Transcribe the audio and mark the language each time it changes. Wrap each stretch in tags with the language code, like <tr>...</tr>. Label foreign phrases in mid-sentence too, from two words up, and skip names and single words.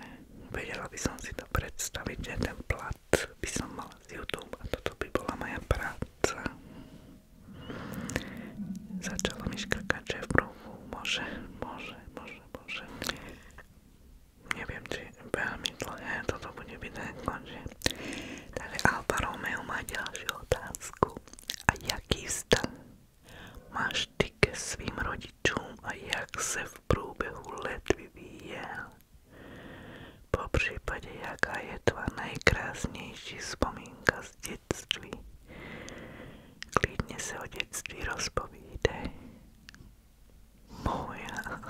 <sk>Vedela by som si to predstaviť, že ten plat by som mala z YouTube a toto by bola moja práca. Začalo mi škrkať, že v bruchu, bože. Neviem, či veľmi dlhé toto bude vidieť, končí. Takže Alfa Romeo má ďalšiu otázku.</sk> <cs>A jaký vzťah máš ty ke svým rodičům a jak se v průběhu let vyvíjel? Popřípadě, jaká je tvá nejkrásnější vzpomínka z dětství? Klidně se o dětství rozpovídej.</cs> <sk>Moja.</sk>